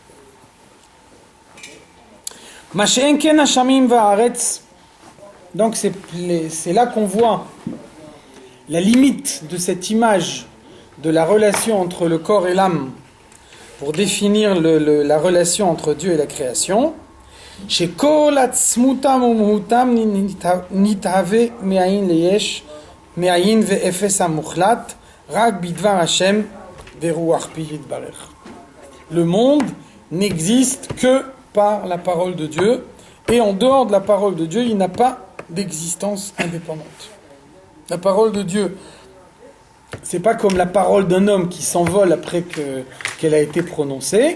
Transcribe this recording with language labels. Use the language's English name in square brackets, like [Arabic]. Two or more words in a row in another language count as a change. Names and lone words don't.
[French] Donc c'est là qu'on voit la limite de cette image de la relation entre le corps et l'âme pour définir la relation entre Dieu et la création. [Hebrew] שכל עצמותם ומהותם נתהווה מעין ואפס המוחלט רק בדבר השם ורוח פיו יתברך. [French] Le monde n'existe que par la parole de Dieu et en dehors de la parole de Dieu il n'a pas d'existence indépendante. La parole de Dieu, c'est pas comme la parole d'un homme qui s'envole après qu'elle a été prononcée.